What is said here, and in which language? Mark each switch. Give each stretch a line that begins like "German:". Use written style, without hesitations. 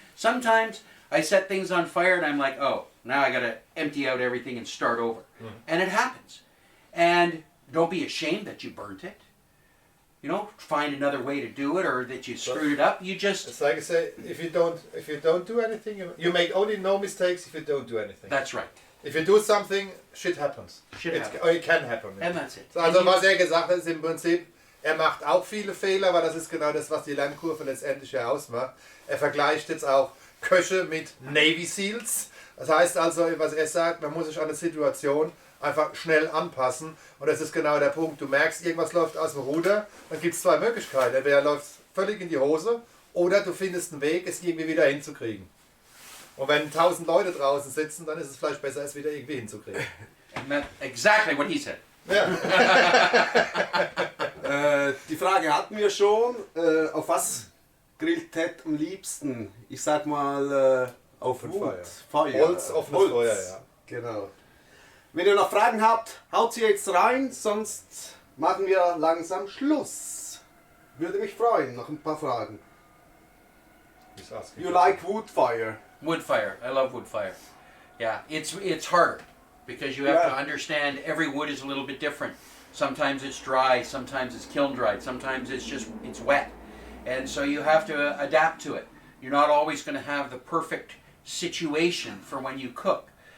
English: Sometimes I set things on fire and I'm like, oh, now I got to empty out everything and start over. And it happens. And don't be ashamed that you burnt it. You know, find another way to do it, or that you screwed it up. You just... It's like I say, if you don't do anything, you make only no mistakes if you don't do anything. That's right. If you do something, shit happens. Shit happens. Or it can happen. And that's it.
German: Also
English: And you-
German: was er gesagt hat, ist im Prinzip, er macht auch viele Fehler, aber das ist genau das, was die Lernkurve letztendlich ja ausmacht. Er vergleicht jetzt auch Köche mit Navy Seals. Das heißt also, was er sagt, man muss sich an eine Situation einfach schnell anpassen. Und das ist genau der Punkt. Du merkst, irgendwas läuft aus dem Ruder, dann gibt es zwei Möglichkeiten. Entweder läuft völlig in die Hose oder du findest einen Weg, es irgendwie wieder hinzukriegen. Und wenn 1000 Leute draußen sitzen, dann ist es vielleicht besser, es wieder irgendwie hinzukriegen.
English: And that's exactly what he said.
German: Ja. Die Frage hatten wir schon. Auf was grillt Ted am liebsten? Ich sag mal auf Offenes Wut, Feuer. Feuer. Holz, offenes Feuer, ja. Genau. Wenn ihr noch Fragen habt, haut sie jetzt rein, sonst machen wir langsam Schluss. Würde mich freuen, noch ein paar Fragen.
English: You like wood fire? Wood fire. I love wood fire. Yeah, it's harder because you have to understand every wood is a little bit different. Sometimes it's dry, sometimes it's kiln dried, sometimes it's wet. And so you have to adapt to it. You're not always going to have the perfect situation for when you cook.